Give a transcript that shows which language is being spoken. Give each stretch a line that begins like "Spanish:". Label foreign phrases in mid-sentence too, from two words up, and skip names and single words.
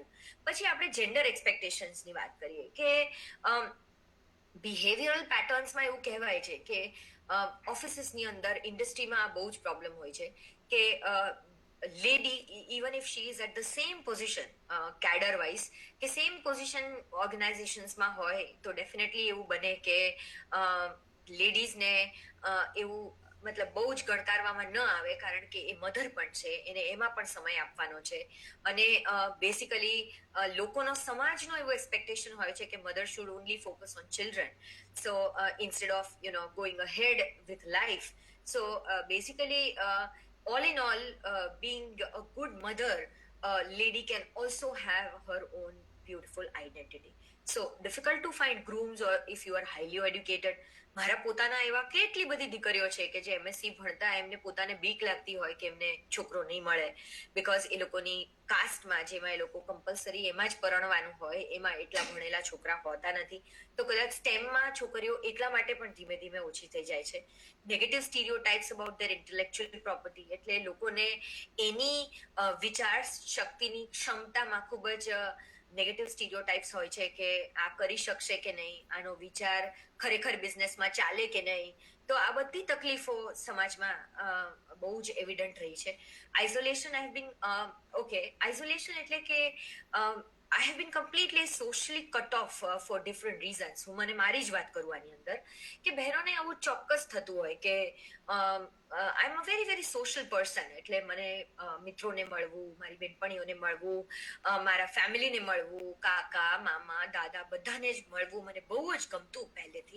Gujarati: પછી આપણે
English: gender expectations
Gujarati: વાત કરીએ કે
English: behavioural patterns
Gujarati: એવું કહેવાય છે કે ઓફિસીસની અંદર ઇન્ડસ્ટ્રીમાં બહુ જ પ્રોબ્લેમ હોય છે કે
English: lady even if she is at the same position cadre wise
Gujarati: કે
English: same position organisations
Gujarati: હોય તો ડેફિનેટલી એવું બને કે લેડીઝને એવું મતલબ બહુ જ ગણકારવામાં ન આવે, કારણ કે એ મધર પણ છે, એને એમાં પણ સમય આપવાનો છે. અને બેસિકલી લોકોનો સમાજનો એવો એક્સપેક્ટેશન હોય છે કે
English: mother should only focus on children, so instead of going ahead with life. so basically all in all, being a good mother, lady can also have her own beautiful identity. So difficult to find grooms or if you are highly educated.
Gujarati: મારા પોતાના એવા કેટલી બધી દીકરીઓ છે કે જે MSc ભણતા એમને પોતાને બીક લાગતી હોય કે એમને છોકરો નહીં મળે, બિકોઝ એ લોકોની કાસ્ટમાં જેમાં એ લોકો કમ્પલસરી એમાં જ પરણવાનું હોય એમાં એટલા ભણેલા છોકરા હોતા નથી. તો કદાચ સ્ટેમમાં છોકરીઓ એટલા માટે પણ ધીમે ધીમે ઓછી થઈ જાય છે.
English: negative stereotypes about their intellectual property,
Gujarati: એટલે લોકોને એની વિચાર શક્તિની ક્ષમતામાં ખૂબ જ
English: negative stereotypes
Gujarati: હોય છે કે આ કરી શકશે કે નહીં, આનો વિચાર ખરેખર બિઝનેસમાં ચાલે કે નહીં. તો આ બધી તકલીફો સમાજમાં બહુ જ એવિડન્ટ રહી છે.
English: isolation I have been isolation
Gujarati: એટલે કે
English: I have been completely socially cut off for different reasons.
Gujarati: હું મને મારી જ વાત કરું આની અંદર કે બહેનોને આવું ચોક્કસ થતું હોય કે
English: I am a very very social person,
Gujarati: એટલે મને મિત્રોને મળવું, મારી બેનપણીઓને મળવું, મારા ફેમિલીને મળવું, કાકા મામા દાદા બધાને જ મળવું મને બહુ જ ગમતું પહેલેથી.